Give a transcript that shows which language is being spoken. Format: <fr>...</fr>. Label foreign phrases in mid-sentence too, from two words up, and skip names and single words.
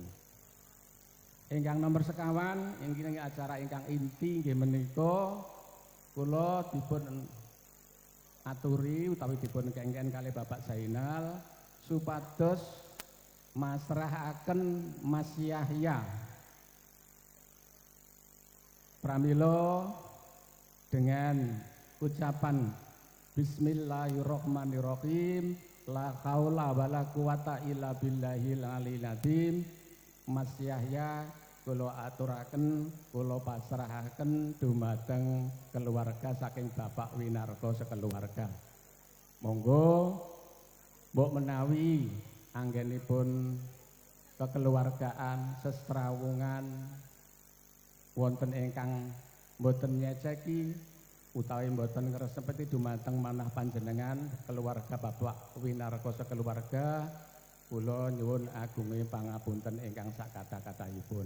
<jv>Ingkang nomor sekawan inggih acara ingkang inti nggih menika kula dipun aturi utawi dipun kengken kalih Bapak Zainal supados masrahaken Mas Yahya pramila dengan ucapan</jv> <ar>بسم الله الرحمن الرحيم لا حول ولا قوة إلا بالله العلي العظيم.</ar> <jv>Mas Yahya kula aturaken, kula pasrahaken dumateng keluarga saking Bapak Winarko sekeluarga. Monggo mbok menawi anggenipun kekeluargaan sestrawungan wonten ingkang mboten nyeceki utawi mboten ngresepeti dumateng manah panjenengan keluarga Bapak Winarko sekeluarga, kula nyuwun agunging pangapunten ingkang sak kata-katahipun.</jv>